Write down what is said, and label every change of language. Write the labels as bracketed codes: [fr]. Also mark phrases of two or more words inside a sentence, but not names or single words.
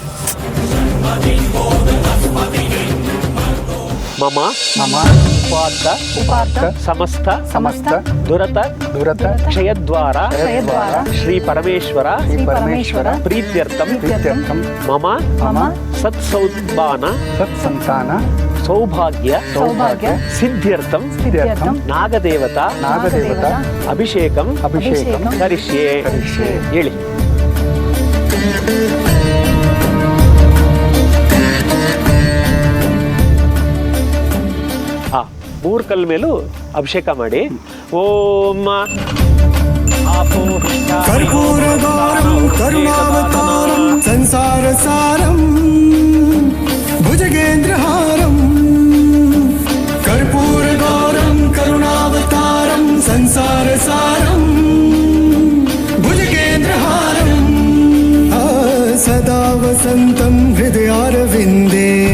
[sa] ಮಮ ಉಪಾತ್ತ ಸಮಸ್ತ ದುರತ ಕ್ಷಯದ್ವಾರ ಶ್ರೀ ಪರಮೇಶ್ವರ ಪ್ರೀತ್ಯರ್ಥಂ ಮಮ ಸತ್ಸಂತಾನ ಸೌಭಾಗ್ಯ ಸಿದ್ಧ್ಯರ್ಥಂ ನಾಗದೇವತಾ ಅಭಿಷೇಕಂ ಕರಿಷ್ಯೆ. [kn] ಹೇಳಿ. ಹಾಂ 3 ಕಲ್ ಮೇಲೂ ಅಭಿಷೇಕ ಮಾಡಿ. [sa] ಓಂ कर्पूरगौरं करुणावतारं संसारसारं भुजगेन्द्रहारं कर्पूरगौरं करुणावतारं संसारसारं भुजगेन्द्रहारं सदा वसन्तं हृदयारविन्दे